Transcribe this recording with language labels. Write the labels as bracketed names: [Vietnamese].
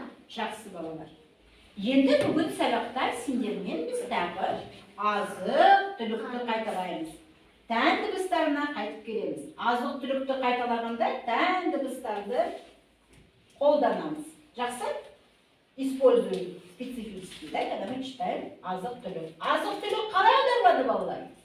[Kazakh] Жақсы балалар. Енді бүгін сабақта сендермен біз тағы азық-түлікті қайталаймыз. Тән дыбыстарына қайтып келеміз. Азық-түлікті қайталағанда тән дыбыстарды қолданамыз. Жақсы? [Russian] Используем специфически, да, когда мы читаем азық-түлік. [Kazakh] Азық-түлік қалай аударылады, балалар?